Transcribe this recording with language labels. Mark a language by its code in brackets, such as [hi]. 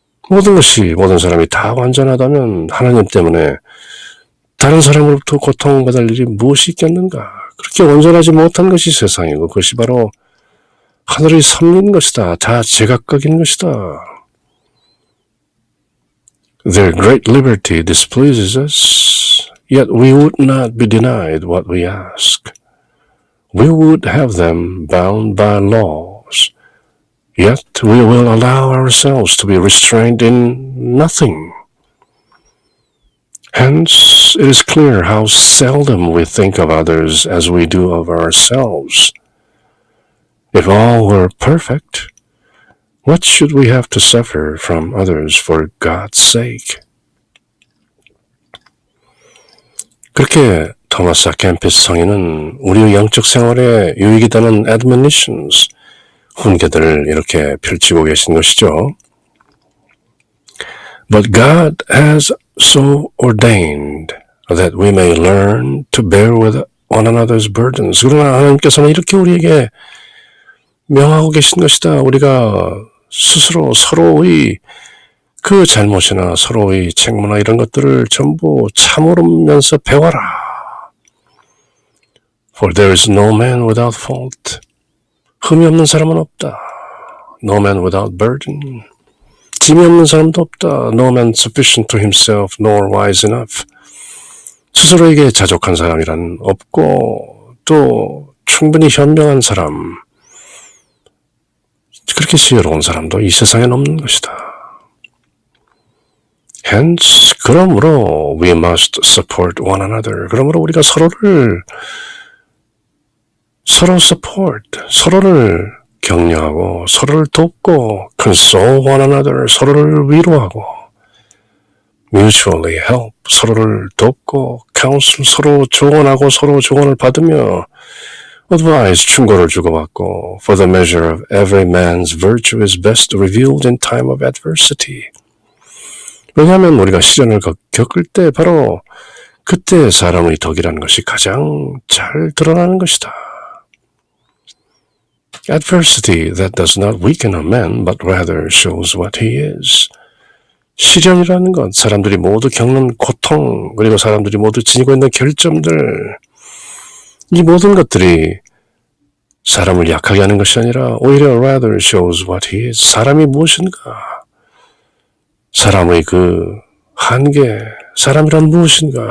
[ko] 모든 사람이 다 완전하다면 하나님 때문에 다른 사람으로부터 고통받을 일이 무엇이 있겠는가? 그렇게 완전하지 못한 것이 세상이고 그것이 바로 하늘의 섭리인 것이다. 다 제각각인 것이다. [en] Their great liberty displeases us, yet we would not be denied what we ask. We would have them bound by laws, yet we will allow ourselves to be restrained in nothing. Hence, it is clear how seldom we think of others as we do of ourselves. If all were perfect, what should we have to suffer from others for God's sake? [ko] 그렇게 토마스 캠피스 성인은 우리의 영적 생활에 유익이 되는 admonitions, 훈계들을 이렇게 펼치고 계신 것이죠. [en] But God has so ordained that we may learn to bear with one another's burdens. [ko] 그러나 하나님께서는 이렇게 우리에게 명하고 계신 것이다. 우리가 스스로 서로의 그 잘못이나 서로의 책무나 이런 것들을 전부 참으면서 배워라. [en] For there is no man without fault. [ko] 흠이 없는 사람은 없다. [en] No man without burden. [ko] 짐이 없는 사람도 없다. [en] No man sufficient to himself nor wise enough. [ko] 스스로에게 자족한 사람이란 없고 또 충분히 현명한 사람, 그렇게 지혜로운 사람도 이 세상엔 없는 것이다. [en] Hence, [ko] 그러므로 [en] we must support one another. [ko] 그러므로 우리가 서로 [en] support, [ko] 서로를 격려하고 서로를 돕고 [en] console one another, [ko] 서로를 위로하고 [en] mutually help, [ko] 서로를 돕고 [en] counsel, [ko] 서로 조언하고 서로 조언을 받으며 [en] advice, [ko] 충고를 주고받고 [en] for the measure of every man's virtue is best revealed in time of adversity. [ko] 왜냐하면 우리가 시련을 겪을 때 바로 그때 사람의 덕이라는 것이 가장 잘 드러나는 것이다. [en] Adversity that does not weaken a man but rather shows what he is. [ko] 시련이라는 것, 사람들이 모두 겪는 고통, 그리고 사람들이 모두 지니고 있는 결점들, 이 모든 것들이 사람을 약하게 하는 것이 아니라 오히려 [en] rather shows what he is. [ko] 사람이 무엇인가? 사람의 그 한계, 사람이란 무엇인가?